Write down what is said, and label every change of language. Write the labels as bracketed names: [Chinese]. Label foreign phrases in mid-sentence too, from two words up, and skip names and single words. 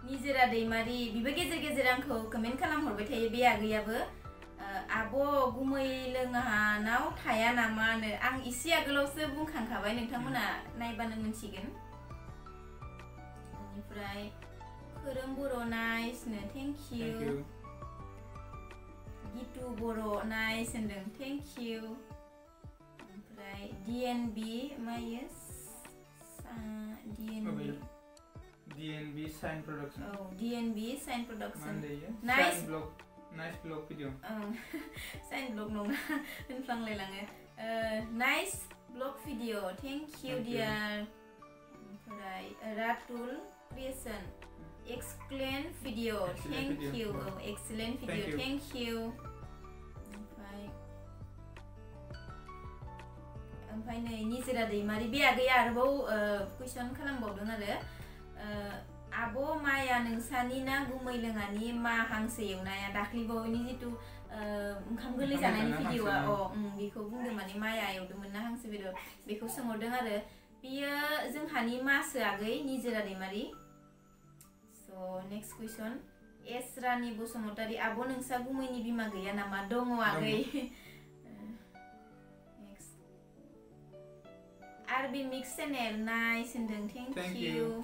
[Bodo] निजोरा दैमारि बिबो गेजेर गेजेर आंखौ कमेन्ट खालामहरबाय थायो बे आगैयाबो आब' गुमै लोङानाव थाया नामानो आं इसे आगोलावसो बुंखांखाबाय नोंथांमोना नायबानो मोनसिगोन बेनिफ्राय खोरोम बर' नाइसनो [English] thank you [Bodo] गितु बर' नाइस होनदों [English] thank you [Bodo] ओमफ्राय DNB मायो DNB Sign Production DNB Sign Production [English] nice blog video Sign blog [Bodo] नङा होनफ्लांलायलाङो [English] nice blog video thank you dear ओमफ्राय रातुल creation excellent video thank you excellent video thank you [Bodo] ओमफ्राय नै निजोरा दैमारि बे आगैया आरोबाव कुइसन खालामबावदों आरो आब' माया नोंसानि ना गुमै लोङानि मा हांसो एवनाया दाख्लैबावैनि जितु ओंखाम गोरलै जानायनि भिडिअआ बेखौ बुंदों माने माया एवदोंमोन ना हांसो बेदर बेखौ सोंहरदों आरो बियो जोंहानि मासो आगै निजोरा दैमारि [English] so next question [Bodo] एस रानि बसुमतारी आब' नोंसा गुमैनि बिमा गैया नामा दङ आगै आरबि मिक्स चेनेल नाइस होनदों [English] thank you